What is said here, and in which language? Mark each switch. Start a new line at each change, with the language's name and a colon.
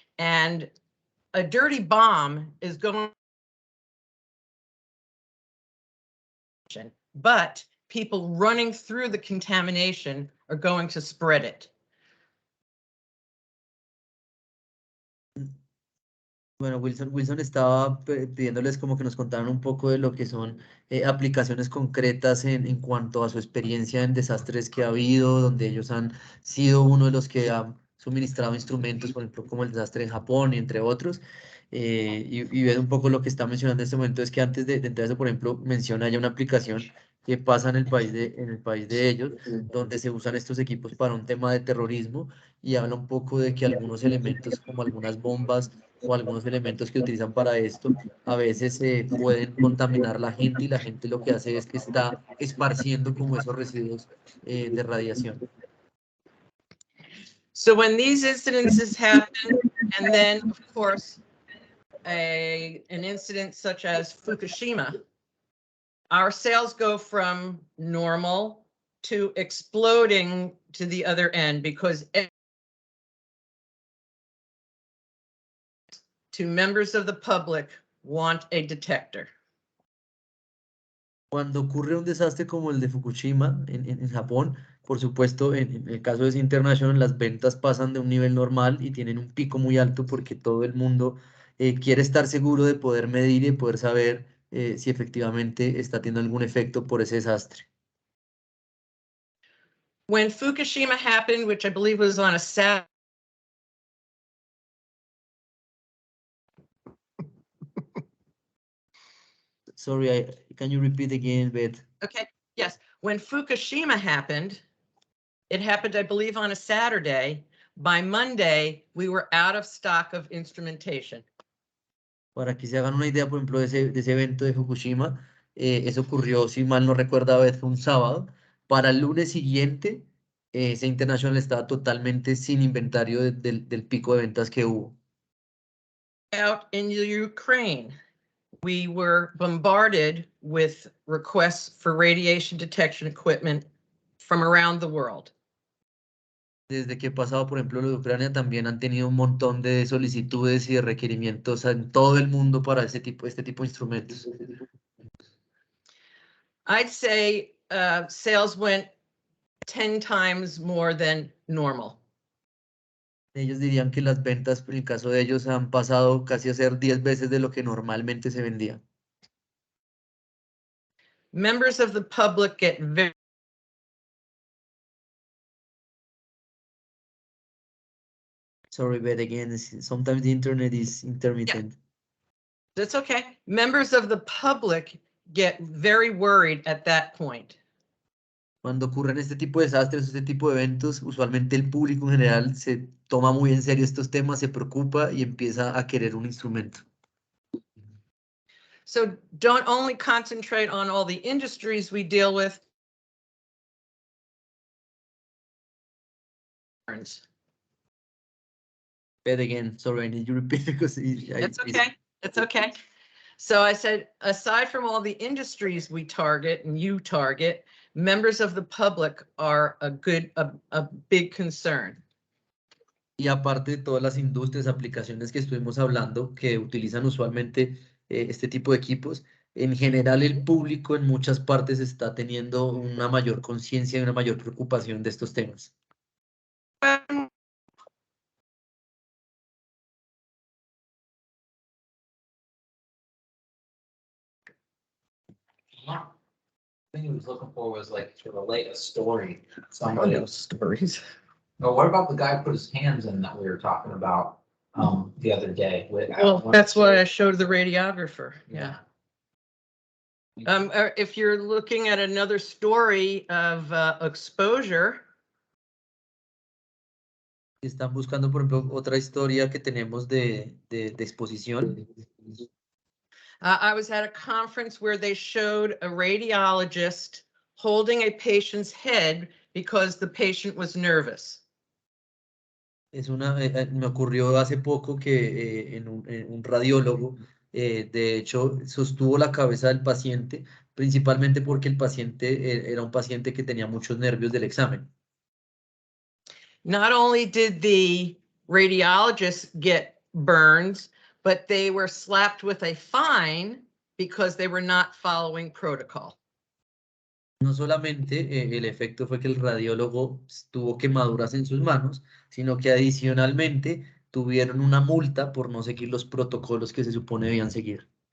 English: And a dirty bomb is going, but people running through the contamination are going to spread it.
Spanish: Bueno, Wilson estaba pidiéndoles como que nos contaran un poco de lo que son aplicaciones concretas en cuanto a su experiencia en desastres que ha habido, donde ellos han sido uno de los que han suministrado instrumentos, por ejemplo, como el desastre en Japón y entre otros. Y ver un poco lo que está mencionando en este momento es que antes de entrar a eso, por ejemplo, menciona ya una aplicación que pasa en el país de ellos, donde se usan estos equipos para un tema de terrorismo, y habla un poco de que algunos elementos como algunas bombas o algunos elementos que utilizan para esto, a veces pueden contaminar la gente, y la gente lo que hace es que está esparciendo como esos residuos de radiación.
English: So when these incidences happen, and then of course, an incident such as Fukushima, our sales go from normal to exploding to the other end, because to members of the public want a detector.
Spanish: Cuando ocurre un desastre como el de Fukushima en Japón, por supuesto, en el caso de ese International, las ventas pasan de un nivel normal y tienen un pico muy alto, porque todo el mundo quiere estar seguro de poder medir y de poder saber si efectivamente está teniendo algún efecto por ese desastre.
English: When Fukushima happened, which I believe was on a Saturday, Sorry, can you repeat again, Beth? okay, yes. When Fukushima happened, it happened, I believe, on a Saturday. By Monday, we were out of stock of instrumentation.
Spanish: Para que se hagan una idea, por ejemplo, de ese evento de Fukushima, eso ocurrió, si mal no recuerdo, Beth, fue un sábado. Para el lunes siguiente, ese International estaba totalmente sin inventario del pico de ventas que hubo.
English: Out in Ukraine, we were bombarded with requests for radiation detection equipment from around the world.
Spanish: Desde que he pasado, por ejemplo, lo de Ucrania, también han tenido un montón de solicitudes y de requerimientos en todo el mundo para este tipo de instrumentos.
English: I'd say sales went 10 times more than normal.
Spanish: Ellos dirían que las ventas, en el caso de ellos, han pasado casi a ser 10 veces de lo que normalmente se vendía.
English: Members of the public get very Sorry, but again, sometimes the internet is intermittent. That's okay. Members of the public get very worried at that point.
Spanish: Cuando ocurren este tipo de desastres, este tipo de eventos, usualmente el público en general se toma muy en serio estos temas, se preocupa y empieza a querer un instrumento.
English: So don't only concentrate on all the industries we deal with. But again, sorry, I need you to repeat because It's okay. It's okay. So I said, aside from all the industries we target and you target, members of the public are a big concern.
Spanish: Y aparte de todas las industrias, aplicaciones que estuvimos hablando, que utilizan usualmente este tipo de equipos, en general el público en muchas partes está teniendo una mayor conciencia y una mayor preocupación de estos temas.
English: thing he was looking for was like to relate a story. Oh, Somebody. no stories. But what about the guy who put his hands in that we were talking about the other day? Well, that's why I showed the radiographer, yeah. If you're looking at another story of exposure,
Spanish: Están buscando, por ejemplo, otra historia que tenemos de exposición.
English: I was at a conference where they showed a radiologist holding a patient's head because the patient was nervous.
Spanish: Me ocurrió hace poco que en un radiólogo, de hecho, sostuvo la cabeza del paciente, principalmente porque el paciente era un paciente que tenía muchos nervios del examen.
English: Not only did the radiologist get burns, but they were slapped with a fine because they were not following protocol.
Spanish: No solamente el efecto fue que el radiólogo tuvo quemaduras en sus manos, sino que adicionalmente tuvieron una multa por no seguir los protocolos que se supone debían seguir.